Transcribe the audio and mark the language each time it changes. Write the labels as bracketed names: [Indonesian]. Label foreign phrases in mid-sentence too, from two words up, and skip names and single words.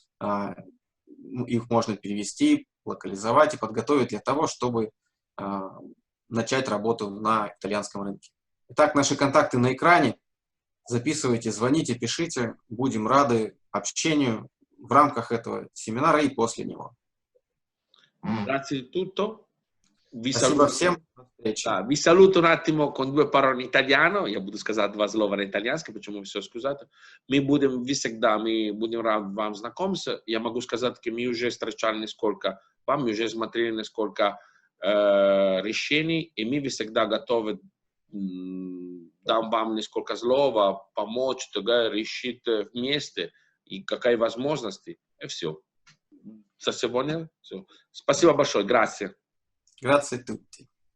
[Russian] Их можно перевести, локализовать и подготовить для того, чтобы начать работу на итальянском рынке. Итак, наши контакты на экране. Записывайте, звоните, пишите. Будем рады общению в рамках этого семинара и после него. [Italian] Grazie di tutto. [Russian] Спасибо всем. До встречи. Да, [Italian] vi saluto un attimo con 2 [Russian] пароли на итальяно. Я буду сказать 2 слова на итальянском, почему все сказать. Мы будем рады вам знакомиться. Я могу сказать, что мы уже встречали несколько, мы уже смотрели несколько решений, и мы всегда готовы дам вам несколько слов, помочь, решить вместе, и какие возможности, и все. За сегодня все. Спасибо большое. [Italian] Grazie. Grazie a tutti.